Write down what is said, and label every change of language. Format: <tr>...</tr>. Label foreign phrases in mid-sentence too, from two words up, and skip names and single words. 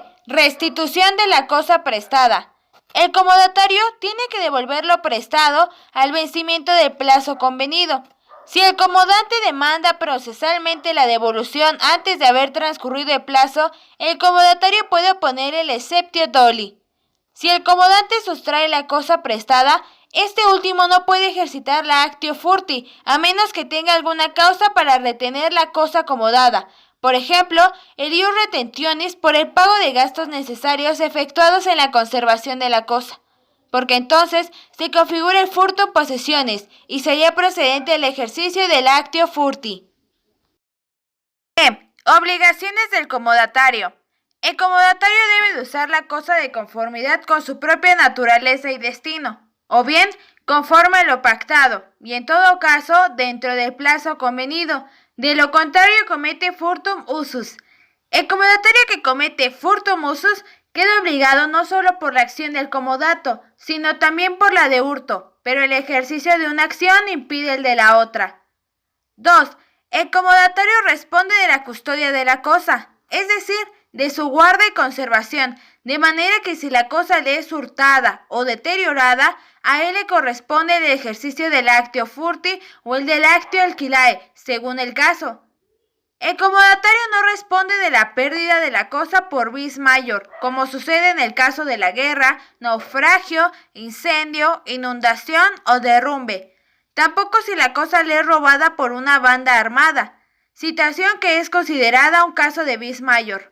<es>Restitución de la cosa prestada. El comodatario tiene que devolver lo prestado al vencimiento del plazo convenido. Si el comodante demanda procesalmente la devolución antes de haber transcurrido el plazo, el comodatario puede oponer el</es> <la>exceptio doli.</la> <es>Si el comodante sustrae la cosa prestada, este último no puede ejercitar la</es> <la>actio furti,</la> <es>a menos que tenga alguna causa para retener la cosa acomodada. Por ejemplo, el</es> <la>ius retentionis</la> <es>por el pago de gastos necesarios efectuados en la conservación de la cosa, porque entonces se configura el furto en posesiones y sería procedente el ejercicio del</es> <la>actio furti.</la> <es>Obligaciones del comodatario. El comodatario debe de usar la cosa de conformidad con su propia naturaleza y destino. o bien conforme a lo pactado, y en todo caso dentro del plazo convenido. De lo contrario comete</es> <la>furtum usus.</la> <es>El comodatario que comete</es> <la>furtum usus</la> <es>queda obligado no solo por la acción del comodato, sino también por la de hurto, pero el ejercicio de una acción impide el de la otra. 2. El comodatario responde de la custodia de la cosa, es decir, de su guarda y conservación, de manera que si la cosa le es hurtada o deteriorada, a él le corresponde el ejercicio del</es> <la>actio furti</la> <es>o el del</es> <la>actio alquilae,</la> <es>según el caso. El comodatario no responde de la pérdida de la cosa por</es> <la>vis maior,</la> <es>como sucede en el caso de la guerra, naufragio, incendio, inundación o derrumbe. Tampoco si la cosa le es robada por una banda armada, situación que es considerada un caso de</es> <la>vis maior.</la>